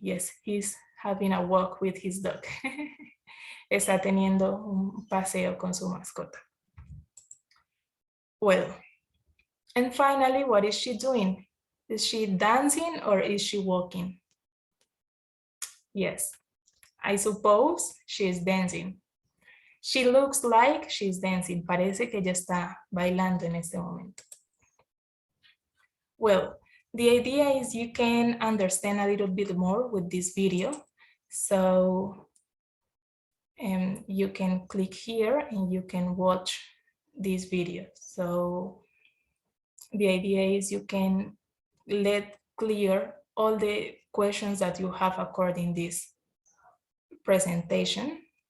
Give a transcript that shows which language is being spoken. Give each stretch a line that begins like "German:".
English: Yes, he's having a walk with his dog.
Spanish: Está teniendo un paseo con su mascota.
English: Well, and finally, what is she doing? Is she dancing or is she walking? Yes, I suppose she is dancing. She looks like she's dancing.
Spanish: Parece que ella está bailando en este momento.
English: Well, the idea is you can understand a little bit more with this video. So you can click here and you can watch this video. So the idea is you can let clear all the questions that you have according this presentation.